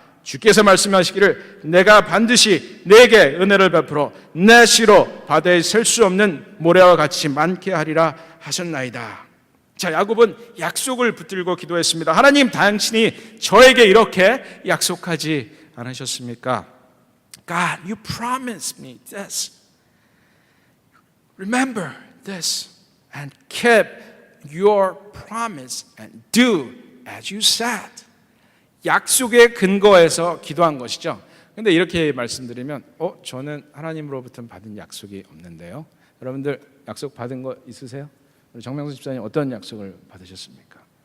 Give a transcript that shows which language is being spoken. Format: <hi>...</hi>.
<ko>주께서 말씀하시기를 내가 반드시 내게 은혜를 베풀어 내 시로 바다에 셀 수 없는 모래와 같이 많게 하리라 하셨나이다. 자, 야곱은 약속을 붙들고 기도했습니다. 하나님, 당신이 저에게 이렇게 약속하지 않으셨습니까?</ko> <en>God, you promised me this. Remember this and keep your promise and do as you said.</en> <ko>약속에 근거해서 기도한 것이죠. 근데 이렇게 말씀드리면 저는 하나님으로부터 받은 약속이 없는데요. 여러분들 약속 받은 거 있으세요? 우리 정명수 집사님 어떤 약속을 받으셨습니까?</ko>